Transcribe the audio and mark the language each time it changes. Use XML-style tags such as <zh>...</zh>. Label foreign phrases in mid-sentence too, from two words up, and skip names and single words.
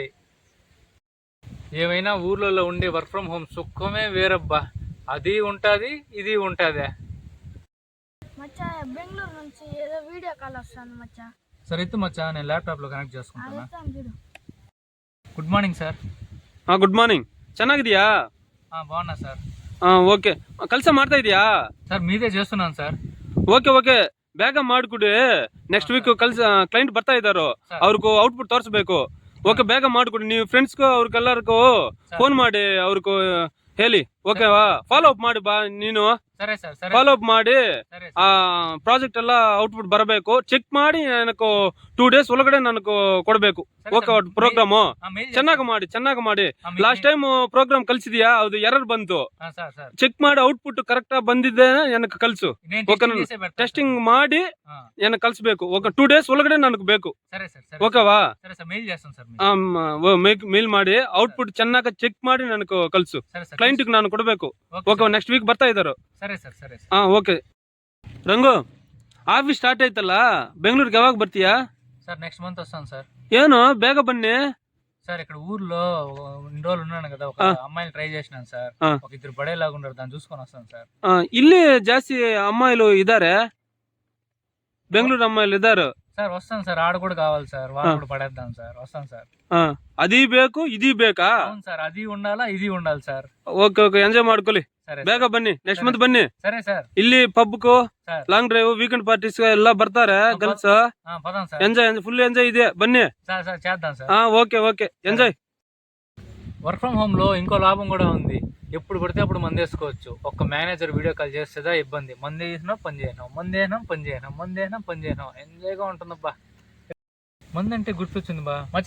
<te>ఏమైనా ఊర్లలో ఉండే</te> <en>work from home</en> <te>సుఖమే వేరబ్బా. అది ఉంటుంది, ఇది ఉంటుంది. బెంగళూరు నుంచి ఏదో వీడియో కాల్ వస్తాను మచ్చా. సరే ఇత్తు మచ్చా, నేను ల్యాప్టాప్ లో కనెక్ట్ చేసుకుంటాను.</te> <en>good morning sir. good morning.</en> <kn>ಚೆನ್ನಾಗಿದೆಯಾ?</kn> <te>బాగున్నా సార్.</te> <kn>ಓಕೆ, ಕೆಲಸ ಮಾಡ್ತಾ ಇದೀಯಾ?</kn> <te>సార్ మీదే చేస్తున్నాను సార్.</te> <kn>ಓಕೆ ಓಕೆ, ಬೇಗ ಮಾಡಿಕೊಡಿ.</kn> <en>next week client</en> <kn>ಬರ್ತಾ ಇದ್ದಾರೋ, ಅವ್ರಿಗೂ ಔಟ್ಪುಟ್ ತೋರಿಸ್ಬೇಕು. ಓಕೆ, ಬೇಗ ಮಾಡಿಕೊಡಿ. ನೀವು ಫ್ರೆಂಡ್ಸ್ಗೂ ಅವ್ರಿಗೆಲ್ಲರಿಗೂ ಫೋನ್ ಮಾಡಿ ಅವ್ರಿಗೂ ಹೇಳಿ. ಓಕೆವಾ?</kn> <en>follow up</en> <kn>ಮಾಡಿ ಬಾ ನೀನು.</kn> <te>సరే సార్.</te> <en>follow up</en> <kn>ಮಾಡಿ ಆ ಪ್ರಾಜೆಕ್ಟ್ ಎಲ್ಲ ಔಟ್ಪುಟ್ ಬರಬೇಕು. ಚೆಕ್ ಮಾಡಿ ನನಗೆ 2 days ಒಳಗಡೆ ನನಗೆ ಕೊಡಬೇಕು. ಓಕೆ, ಪ್ರೋಗ್ರಾಮು ಚೆನ್ನಾಗಿ ಮಾಡಿ.</kn> <en>last time program</en> <kn>ಕಲ್ಸಿದ್ಯಾ? ಅದು ಎರರ್ ಬಂತು. ಚೆಕ್ ಮಾಡಿ</kn> <en>output correct</en> <kn>ಬಂದಿದೆ ನನಗೆ ಕಲ್ಸು. ಓಕೆ, ಟೆಸ್ಟಿಂಗ್ ಮಾಡಿ ನನಗೆ ಕಲ್ಸ್ಬೇಕು. ಓಕೆ, 2 days ಒಳಗಡೆ ನನಗೆ ಬೇಕು. ಓಕೆವಾ? ಮೇಲ್ ಮಾಡಿ ಔಟ್ಪುಟ್ ಚೆನ್ನಾಗಿ ಚೆಕ್ ಮಾಡಿ ನನಗೆ ಕಲ್ಸು. ಕ್ಲೈಂಟ್ ನಾನು ಕೊಡಬೇಕು. ಓಕೆ,</kn> <en>next week</en> <kn>ಬರ್ತಾ ಇದ್ದಾರೋ. ಓಕೆ ರಂಗು,</kn> <en>office start</en> <kn>ಆಯ್ತಲ್ಲ, ಬೆಂಗಳೂರಿಗೆ ಯಾವಾಗ ಬರ್ತೀಯಾ?</kn> <te>సార్</te> <en>next month</en> <te>వస్తాను సార్.</te> <kn>ಏನು ಬೇಗ ಬನ್ನಿ</kn> <te>సార్. ఇక్కడ ఊర్లో 2 రోజులు ఉన్నాను కదా, ఒక అమ్మాయిని ట్రై చేసినాను సార్. ఒక 2 పడేలాగా ఉండరు, దాన్ని చూసుకొని వస్తాను సార్.</te> <kn>ಇಲ್ಲಿ ಜಾಸ್ತಿ ಅಮ್ಮಾయిలు ಇದ್ದಾರೆ, ಬೆಂಗಳೂರು ಅಮ್ಮಾయిలు ಇದ್ದಾರೆ</kn> <te>సార్. వస్తాను సార్, ఆడ కూడా కావాలి సార్, వాళ్ళు కూడా పడేద్దాం సార్. వస్తాను సార్. అది ಬೇಕು ఇది ಬೇಕಾ? అవును సార్, అది ఉండాలా ఇది ఉండాలి సార్.</te> <kn>ಓಕೆ ಓಕೆ, ಎಂಜಾಯ್ ಮಾಡ್ಕೊಳ್ಳಿ. ಬೇಗ ಬನ್ನಿ,</kn> <en>next month</en> <kn>ಬನ್ನಿ.</kn> <te>సరే సార్.</te> <kn>ಇಲ್ಲಿ ಪಬ್ಗೂ</kn> <en>long drive weekend parties</en> <kn>ಎಲ್ಲ ಬರ್ತಾರೆ ಗರ್ಲ್ಸ್.</kn> <en>enjoy full enjoy</en> <kn>ಇದೆ, ಬನ್ನಿ.</kn> <te>చేద్దాం సార్. ఓకే ఓకే, ఎంజాయ్.</te> <en>work from home</en> <te>లో ఇంకో లాభం కూడా ఉంది. ఎప్పుడు పడితే అప్పుడు మందేసుకోవచ్చు. ఒక్క మేనేజర్ వీడియో కాల్ చేసేదా ఇబ్బంది. మంది చేసినా పని చేయను. ఎంజాయ్గా ఉంటుందబ్బా. మంది అంటే గుర్తొచ్చింది బా మచ్చా.</te>